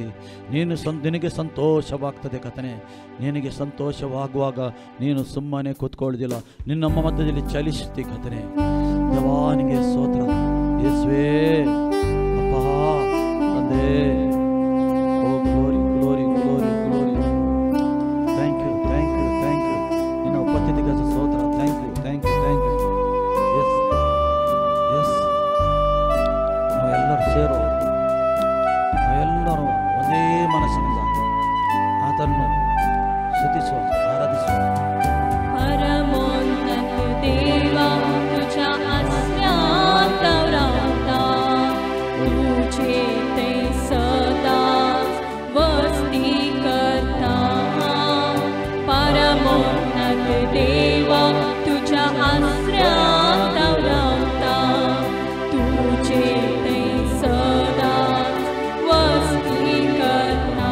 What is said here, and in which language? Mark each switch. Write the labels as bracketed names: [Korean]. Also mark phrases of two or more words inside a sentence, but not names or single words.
[Kannada] ನಿನಗೆ ಸಂತೋಷವಾಗ್ತದೆ ಕಥನೆ. ನಿನಗೆ ಸಂತೋಷವಾಗುವಾಗ ನೀನು ಸುಮ್ಮನೆ ಕೂತ್ಕೊಳ್ಳೋದಿಲ್ಲ, ನಿನ್ನ ನಮ್ಮ ಮಧ್ಯದಲ್ಲಿ ಚಲಿಸುತ್ತಿ ಕಥನೆ. ದೇವಾನಿಗೆ ಸ್ತೋತ್ರ. ಯೇಸುವೇ, ಅಪ್ಪ ತಂದೆ, ಓ [English] glory glory glory glory. thank you thank you thank you. [Kannada] ನಿನ್ನ ಉಪಸ್ಥಿತಿಗೆ ಸ್ತೋತ್ರ. [English] thank you thank you thank you. yes yes, [Kannada] ನಾವೆಲ್ಲರೂ ಸೇರುವ, ನಾವೆಲ್ಲರೂ ಒಂದೇ ಮನಸ್ಸಿನಿಂದ ಆತನ್ನು ಸ್ತುತಿಸುವ, ಆರಾಧಿಸುವ. [Marathi] परमोन्नत देवा तुझ्या अस्म्यात राहता, तुझे ते सदा वस्ती करता. परमोन्नत देवा तुझ्या अस्म्यात राहता, तुझे ते सदा वस्ती करता.